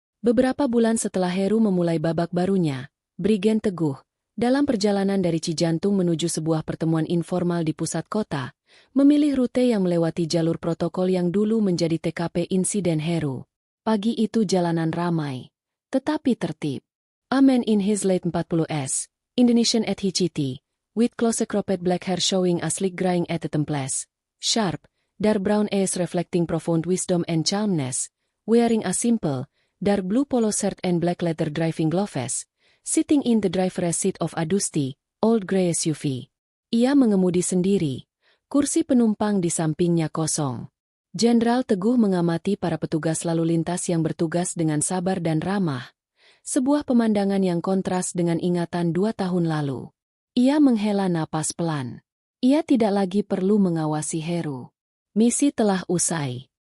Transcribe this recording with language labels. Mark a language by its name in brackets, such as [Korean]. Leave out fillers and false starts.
[Indonesian] Beberapa bulan setelah Heru memulai babak barunya, Brigjen Teguh, dalam perjalanan dari Cijantung menuju sebuah pertemuan informal di pusat kota, memilih rute yang melewati jalur protokol yang dulu menjadi TKP insiden Heru. Pagi itu jalanan ramai, tetapi tertib. [English] A man in his late 40s, Indonesian ethnicity, with close cropped black hair showing a sleek graying at the temples, sharp, dark brown eyes reflecting profound wisdom and calmness, wearing a simple, dark blue polo shirt and black leather driving gloves, sitting in the driver's seat of a dusty, old grey SUV. [Indonesian] Ia mengemudi sendiri, kursi penumpang di sampingnya kosong. Jenderal Teguh mengamati para petugas lalu lintas yang bertugas dengan sabar dan ramah, sebuah pemandangan yang kontras dengan ingatan 2 tahun lalu. Ia menghela napas pelan. Ia tidak lagi perlu mengawasi Heru. Misi telah usai.